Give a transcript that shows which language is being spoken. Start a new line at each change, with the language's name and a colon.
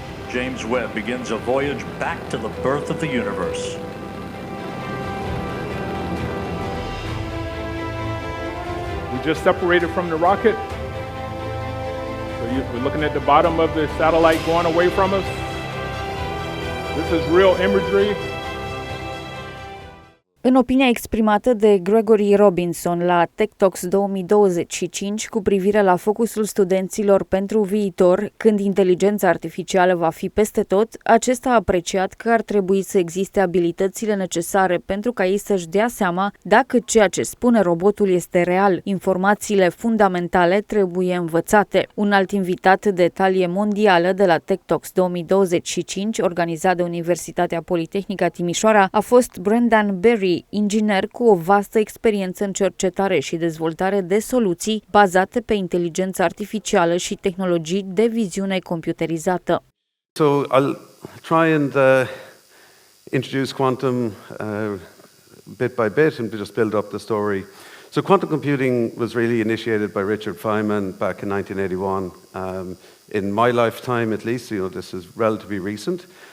English: James Webb begins a voyage back to the birth of the universe. We just separated from the rocket. So we're looking at the bottom of the satellite going away from us. This is real imagery.
Romanian: În opinia exprimată de Gregory Robinson la Tech Talks 2025 cu privire la focusul studenților pentru viitor, când inteligența artificială va fi peste tot, acesta a apreciat că ar trebui să existe abilitățile necesare pentru ca ei să-și dea seama dacă ceea ce spune robotul este real. Informațiile fundamentale trebuie învățate. Un alt invitat de talie mondială de la Tech Talks 2025, organizat de Universitatea PoliTechnică Timișoara, a fost Brendan Berry, inginer cu o vastă experiență în cercetare și dezvoltare de soluții bazate pe inteligență artificială și tehnologii de viziune computerizată.
English: So I'll try and introduce quantum bit by bit and just build up the story. So quantum computing was really initiated by Richard Feynman back in 1981. In my lifetime, at least, this is relatively recent.